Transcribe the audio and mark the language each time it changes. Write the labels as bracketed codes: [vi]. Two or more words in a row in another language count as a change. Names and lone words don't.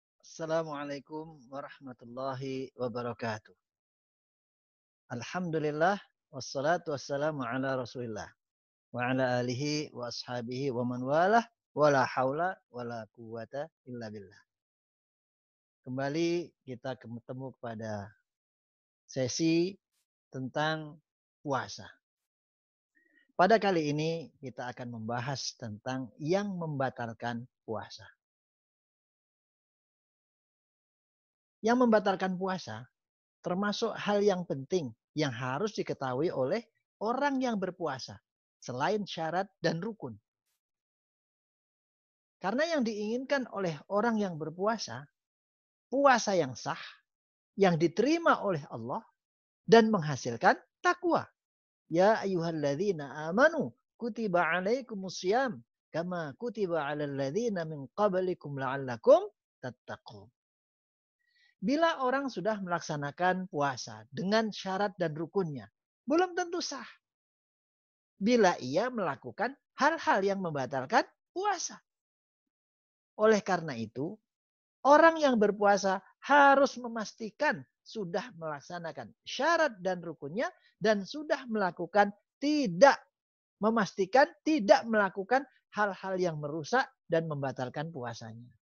[ar] السلام عليكم ورحمة الله وبركاته. الحمد لله والصلاة والسلام على رسول الله وعلى آله وأصحابه ومن والاه ولا حول ولا قوة إلا بالله. [id] Kembali kita ketemu pada sesi tentang puasa. Pada kali ini kita akan membahas tentang yang membatalkan puasa. Yang membatalkan puasa termasuk hal yang penting yang harus diketahui oleh orang yang berpuasa selain syarat dan rukun. Karena yang diinginkan oleh orang yang berpuasa, puasa yang sah, yang diterima oleh Allah dan menghasilkan takwa. [ar] يا أيها الذين آمنوا كتب عليكم الصيام كما كتب على الذين من قبلكم لعلكم تتقون. [id] Bila orang sudah melaksanakan puasa dengan syarat dan rukunnya, belum tentu sah. Bila ia melakukan hal-hal yang membatalkan puasa. Oleh karena itu, orang yang berpuasa harus memastikan sudah melaksanakan syarat dan rukunnya dan sudah melakukan memastikan tidak melakukan hal-hal yang merusak dan membatalkan puasanya.